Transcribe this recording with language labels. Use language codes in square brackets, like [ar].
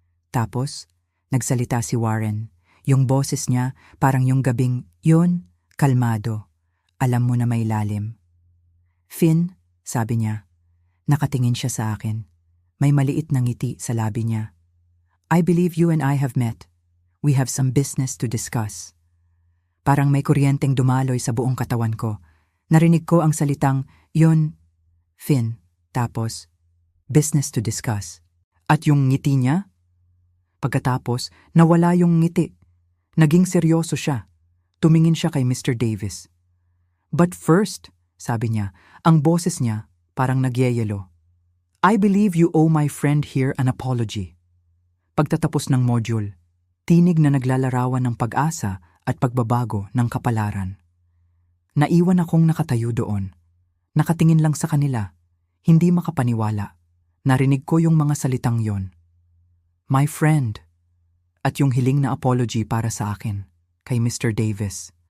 [tl] Tapos, nagsalita si Warren. Yung boses niya parang yung gabing, yun, kalmado. Alam mo na may lalim. Finn, sabi niya. Nakatingin siya sa akin. May maliit na ngiti sa labi niya. [en] I believe you and I have met. We have some business to discuss. [tl] Parang may kuryenteng dumaloy sa buong katawan ko. Narinig ko ang salitang, yun, Finn. Tapos, [en] business to discuss. [tl] At yung ngiti niya? Pagkatapos, nawala yung ngiti. Naging seryoso siya. Tumingin siya kay Mr. Davis. [en] "But first," [tl] sabi niya, ang boses niya parang nagyeyelo. [en] "I believe you owe my friend here an apology." [tl] Pagtatapos ng module, tinig na naglalarawan ng pag-asa at pagbabago ng kapalaran. Naiwan akong nakatayo doon. Nakatingin lang sa kanila, hindi makapaniwala. Narinig ko yung mga salitang yon. [en] "My friend," [tl] at yung hiling na apology para sa akin, kay Mr. Davis.